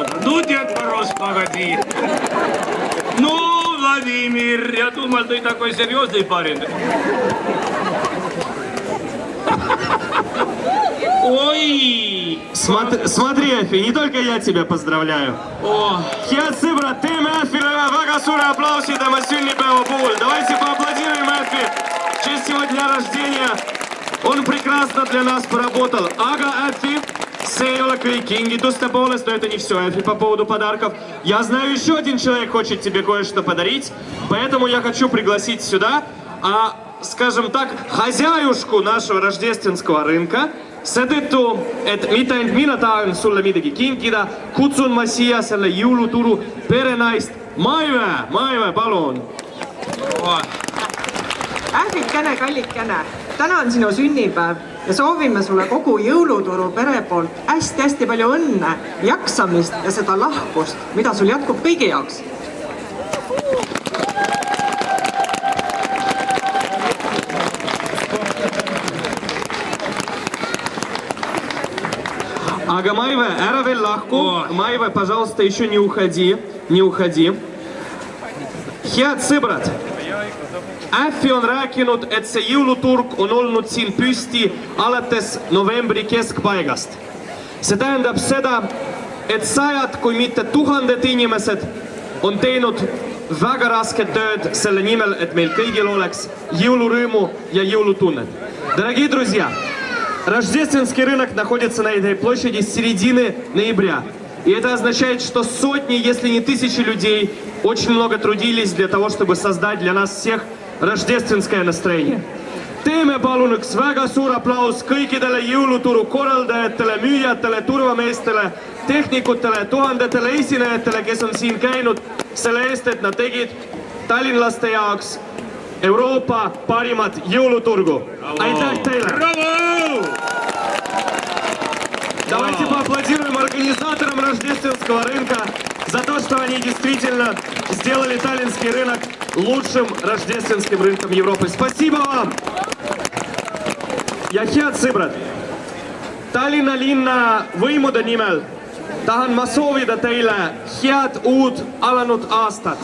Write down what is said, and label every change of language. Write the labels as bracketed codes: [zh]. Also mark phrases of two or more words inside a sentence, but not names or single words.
[ru] Ну, Дед Мороз, погоди. Ну, Владимир, я думал, ты такой серьезный парень. Oi! Смотри, Äffi, не только я тебя поздравляю. [et] Head sõbrad, teeme Äffile ühe väga suure aplausi tema sünnipäeva puhul. [ru] Давайте поаплодируем Äffi. В честь его дня рождения. Он прекрасно для нас поработал. [et] Aga, Äffi, see ei ole kõik kingituste poolest, [ru] но это не все, Äffi, по поводу подарков. Я знаю, еще один человек хочет тебе кое-что подарить, поэтому я хочу пригласить сюда, скажем так, хозяюшку нашего рождественского рынка. [et] Seetõttu, et mitte ainult mina tahan sulle midagi kinkida, kutsun ma siia selle jõuluturu perenaist Maive, palun. Ähvikene, kallikene, täna on sinu sünnipäev ja soovime sulle kogu jõuluturu pere poolt hästi palju õnne, jaksamist ja seda lahkust, mida sul jätkub kõigi jaoks. Aga Maive, ära veel lahku. [ru] Maive, пожалуйста, еще не уходи. [et] Head sõbrad, Äffi on rääkinud, et see jõuluturg on olnud siin püsti alates novembri keskpaigast. See tähendab seda, et sajad, kui mitte tuhanded inimesed on teinud väga rasket tööd selle nimel, et meil kõigil oleks jõulurõõmu ja jõulutunnet. [ru] Дорогие друзья, Рождественский рынок находится на этой площади с середины ноября. И это означает, что сотни, если не тысячи людей очень много трудились для того, чтобы создать для нас всех рождественское настроение. [et] Teeme palun üks väga suur aplaus kõikidele jõuluturu korraldajatele, müüjatele, turvameestele, tehnikutele, tuhandetele esinejatele, kes on siin käinud selle eest, et nad tegid tallinlaste jaoks Euroopa parimat jõuluturgu. Aitäh teile! Bravo! [ru] Давайте поаплодируем организаторам рождественского рынка за то, что они действительно сделали таллинский рынок лучшим рождественским рынком Европы. Спасибо вам! [et] Ja head sõbrad, Tallinna linna võimude nimel tahan ma soovida teile head uut alanud aastat.